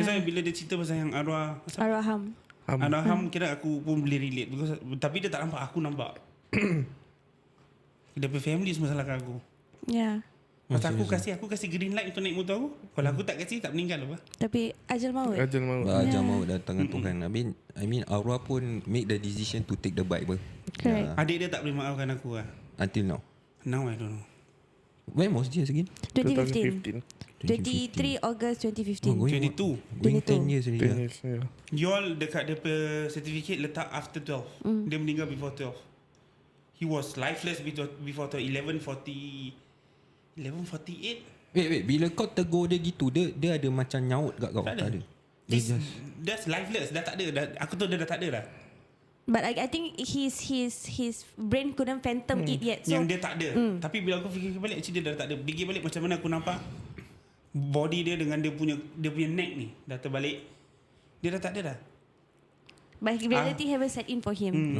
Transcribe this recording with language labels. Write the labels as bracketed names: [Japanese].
[Malay] That's why bila dia cerita pasal yang arwah Ham kira aku pun boleh relate [English] because, [Malay] tapi dia tak nampak, aku nampak. Dia punya family semua salahkan aku. [English] Yeah. [Malay] Pasal aku kasih green light untuk naik motor aku. Kalau aku tak kasih tak meninggal apa. Tapi ajal maut. Ajal maut datang Tuhan. [English] I mean arwah pun make the decision to take the bike ber. Correct. [Malay] Adik dia tak boleh maafkan aku lah. [English] Until now. Now I don't know. When was this again? 2015. 23 August 2015. 22. Going 10 years already. 10 years, yeah. [Malay] Yol dekat dia punya certificate letak after 12. Dia meninggal before 12. [English] He was lifeless before 12. 11:48. [Malay] Wait, bila kau tegur dia gitu, dia ada macam nyaut kat kau? Tak ada. [English] That's lifeless. [Malay] Dah tak ada. Aku tahu dia dah tak ada dah. [English] But I think his brain couldn't phantom it yet. So [Malay] Yang dia tak ada. Tapi bila aku fikir balik, actually dia dah tak ada. Fikir balik macam mana aku nampak body dia dengan dia punya neck ni dah terbalik. Dia dah tak ada dah. [English] but reality haven't set in for him.